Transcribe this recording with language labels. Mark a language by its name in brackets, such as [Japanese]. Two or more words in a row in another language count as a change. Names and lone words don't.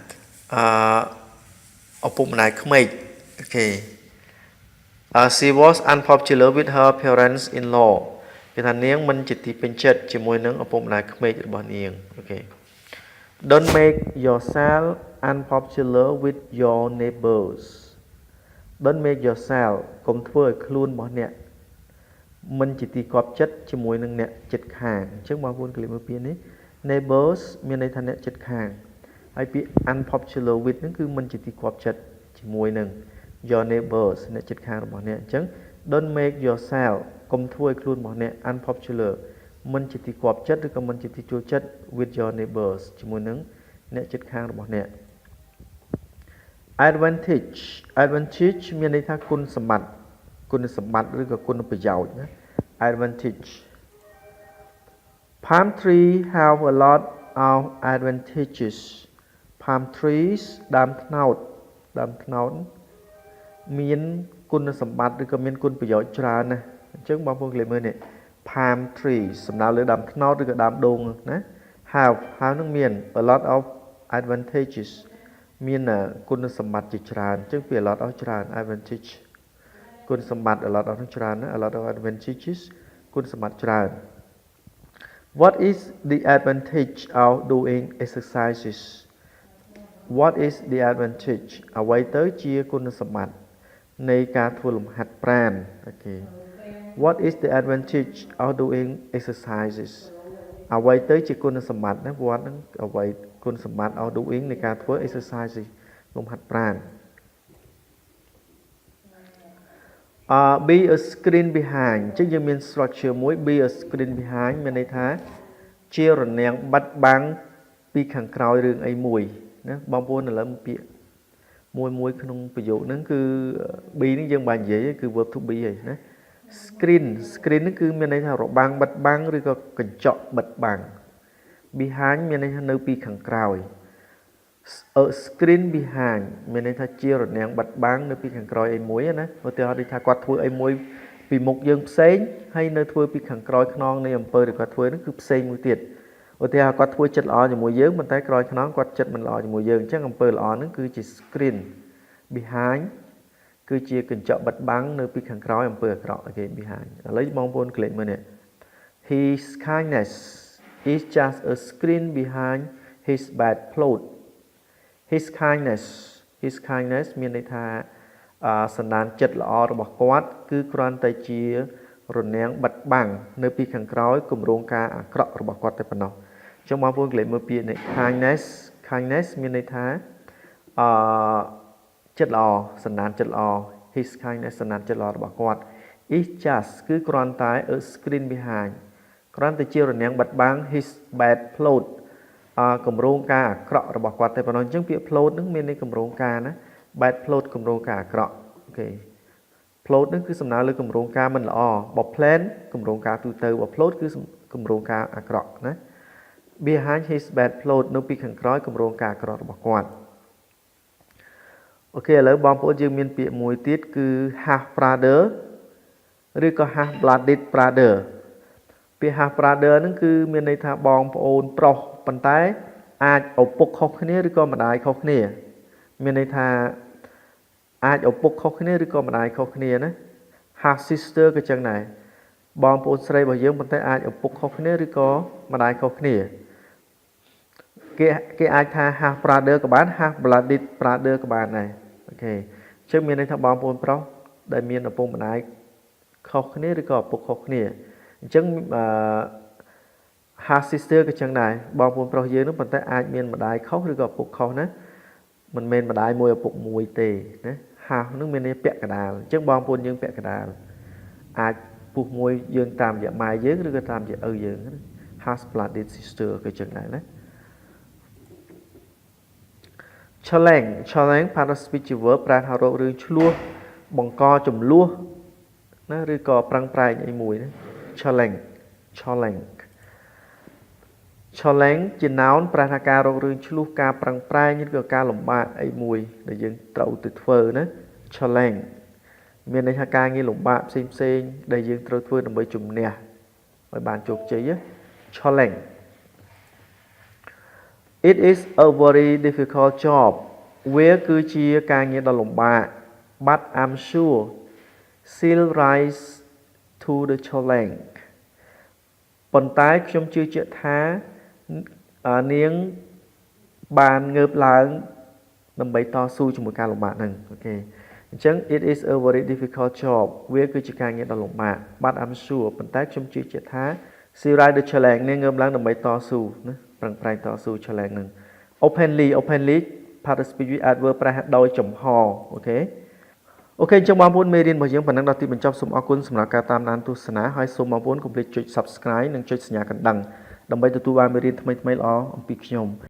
[Khmer] ឪពុកម្ដាយក្មេកអូខេ [English] She was unpopular with her parents in law [Khmer] គេថានាងមិនជាទីពេញចិត្តជាមួយនឹងឪពុកម្ដាយក្មេករបស់នាង អូខេ [English] Don't make yourself unpopular with your neighbors Don't make yourself [Khmer] កុំធ្វើឲ្យខ្លួនរបស់អ្នកមិនជាទីគាប់ ចិត្តជាមួយនឹងអ្នកជិតខាងអញ្ចឹងបងប្អូនកលិមើលពាក្យនេះ neighbors មានន័យថាអ្នកជិតខាងហើយពាក្យ [English] unpopular with [Khmer] ហ្នឹងគឺមិនជាទីគាប់ចិត្តជាមួយនឹង [English] your neighbors [Khmer] អ្នកជិតខាងរបស់អ្នកអញ្ចឹង [English] don't make yourself [Khmer] កុំធ្វើឲ្យខ្លួនរបស់អ្នក unpopular មិនជាទីគាប់ចិត្តឬក៏មិនជាទីចូលចិត្ត [English] with your neighbors [Khmer] ជាមួយនឹងអ្នកជិតខាងរបស់អ្នក advantage មានន័យថាគុណសម្បត្តិឬក៏គុណប្រយោជន៍ណា [English] advantage palm tree have a lot of advantages palm trees [Khmer] ដើមត្នោតមានគុណសម្បត្តិឬក៏មានគុណប្រយោជន៍ ច្រើនណាស់អញ្ចឹងបងប្អូនកលេសមើលនេះ [English] palm tree [Khmer] សំដៅលើដើមត្នោតឬក៏ដើមដូងណា have នឹងមាន [English] a lot of advantages [Khmer] មានគុ ណសម្បត្តិជាច្រើនអញ្ចឹងពី [English] a lot of [Khmer] ច្រើន advantage គុណសម្បត្តិ [English] a lot of [Khmer] ច្រើនណា a [English] lot of advantages [Khmer] គុណសម្បត្តិច្រើន [English] What is the advantage of doing exercises What is the advantage [Khmer] អ្វីទៅជាគុណសម្បត្តិនៃការធ្វើលំហាត់ប្រាណអូខេ [English] What is the advantage of doing exercises [Khmer] អ្វីទៅជាគុណសម្បត្តិណា What ហ្នឹងអ្វីគុណសម្បត្តិ [English] of doing [Khmer] នៃការធ្វើ exercises លំហាត់ប្រាណ [English] be a screen behind [Khmer] អញ្ចឹងយើងមាន structure មួយ [English] be a screen behind [Khmer] មានន័យថាជារនាំងបិទបាំងពីខាងក្រោយរឿងអីមួយណាបងប្អូនឥឡូវពាក្យមួយក្នុងប្រយោគហ្នឹងគឺ be នេះយើងបាននិយាយគឺ [English] verb to be [Khmer] ហើយណា screen ហ្នឹងគឺមានន័យថារបាំងបិទបាំងឬក៏កញ្ចក់បិទបាំង behind មានន័យថានៅពីខាងក្រោយ [English] a screen behind [Khmer] មានន័យថាជារនាំងបិទបាំងនៅពីខាងក្រោយអីមួយណាឧទាហរណ៍ដូចថាគាត់ធ្វើអីមួយពពីមុខយើងផ្សេងហើយនៅធ្វើពីខាង ក្រោយខ្នងនៃអំពើដែលគាត់ធ្វើហ្នឹងគឺផ្សេងមួយទៀតឧទាហរណ៍គាត់ធ្វើចិត្តល្អជាមួយយើងប៉ុន្តែក្រោយខ្នងគាត់ចិត្តមិនល្អជាមួយ យើងអញ្ចឹងអំពើល្អហ្នឹងគឺជា [English] screen behind [Khmer] គឺជាកញ្ចក់បិទបាំងនៅពីខាងក្រោយអំពើអាក្រ ក់គេ behind ឥឡូវបងប្អូនក្លែកមើលនេះ [English] His kindness is just a screen behind his bad plot his kindness [Khmer] មានន័យថាសន្តានចិត្តល្អរបស់គាត់គឺគ្រាន់តែជារនាំងបិទបាំងនៅពីខាងក្រោយគម្រោងការអាក្រក់របស់គាត់តែប៉ុណ្ណោះអញ្ចឹងបងប្អូនក្លែកមើលពាក្យនេះ kindness មានន័យថា ចិត្តល្អសន្តានចិត្តល្អ [English] his kindness [Khmer] សន្តានចិត្តល្អរបស់គាត់ [English] is just [Khmer] គឺគ្រាន់តែ [English] a screen behind [Khmer] គ្រាន់តែជារនាំងបិទបាំង [English] his bad plot [Khmer] គម្រោងការអាក្រក់របស់គាត់តែប៉ុណ្ណោះអញ្ចឹងពាក្យ plot ហ្នឹងមានន័យគម្រោងការណា [English] bad plot [Khmer] គម្រោងការអាក្រក់អូខេ plot ហ្នឹងគឺសំដៅលើគម្រោងការមិនល្អបើ plan គម្រោងការទូទៅបើ plot គឺគម្រោងការអាក្រក់ណា [English] behind his bad plot [Khmer] នៅពីខាងក្រោយគម្រោងការអាក្រក់របស់គាត់ អូខេឥឡូវបងប្អូនយើងមានពាក្យមួយទៀតគឺ [English] half brother [Khmer] ឬក៏ [English] half blooded brother [Khmer] ពាក្យ [English] half brother [Khmer] ហ្នឹងគឺមានន័យថាបងប្អូនប្រុសប៉ុន្តែអាចឪពុកខុសគ្នាឬក៏ម្ដាយខុសគ្នាមានន័យថាអាចឪពុកខុសគ្នាឬក៏ម្ដាយខុសគ្នាណា [English] half sister [Khmer] ក៏ចឹងដែរបងប្អូនស្រីរបស់យើងប៉ុន្តែអាចឪពុកខុសគ្នាឬក៏ម្ដាយខុសគ្នា គេអាចថា [English] half brother [Khmer] ក៏បាន [English] half blooded brother [Khmer] ក៏បានដែរអូខេអញ្ចឹងមានន័យថាបងប្អូនប្រុសដែលមានឪពុកម្ដាយខុសគ្នាឬក៏ឪពុកខុសគ្នាអញ្ចឹង [English] half sister [Khmer] ក៏ចឹងដែរបងប្អូនប្រុសយើងនោះប៉ុន្តែអាចមានម្ដាយខុសឬក៏ឪពុកខុសណាមិនមែនម្ដាយមួយឪពុកមួយទេណា half នឹងមានន័យពាក់កណ្ដាលអញ្ចឹងបងប្អូនយើងពាក់កណ្ដាលអាចពុះមួយយើងតាមរយៈម៉ែយើងឬក៏តាមរយៈឪយើង [English] half blooded sister [Khmer] ក៏ចឹងដែរណា [English] challenge participial verb [Khmer] ប្រែថារករឿងឆ្លោះបង្កចំនួនណាឬក៏ប្រឹងប្រែងអីមួយណា challenge ជា noun ប្រែថាការរករឿងឆ្លោះការប្រឹងប្រែងឬក៏ការលំបាកអីមួយដែលយើងត្រូវទៅធ្វើណា challenge មានន័យថាការងារលំបាកផ្សេងដែលយើងត្រូវធ្វើដើម្បីជំនះឲ្យបានជោគជ័យ challenge [English] It is a very difficult job [Khmer] វាគឺជាការងារដ៏លំបាក [English] but I'm sure she'll rise to the challenge [Khmer] ប៉ុន្តែខ្ញុំជឿជាក់ថានា ងបានងើបឡើងដើម្បីតស៊ូជាមួយការលំបាកហ្នឹងអូខេអញ្ចឹង [English] it is a very difficult job [Khmer] វាគឺជាការងារដ៏លំបាក [English] but I'm sure [Khmer] ប៉ុន្តែខ្ញុំជឿជាក់ថា [English] she'll rise the challenge [Khmer] នាងងើបឡើងដើម្បីតស៊ូណាប្រឹងប្រែងតស៊ូ challenge ហ្នឹង [English] openly participative adverb [Khmer] ប្រែដោយចំហអូខេអញ្ចឹងបងប្អូនមេរៀនរបស់យើងប៉ុណ្ណឹងដល់ទីបញ្ចប់សូមអរគុណសម្រាប់ការតាមដានទស្សនាហើយសូមបងប្អូនកុំភ្លេចចុច Subscribe និងចុចសញ្ញាកណ្ដឹងដើម្បីទទួលបានមេរៀនថ្មីៗល្អអំពីខ្ញុំ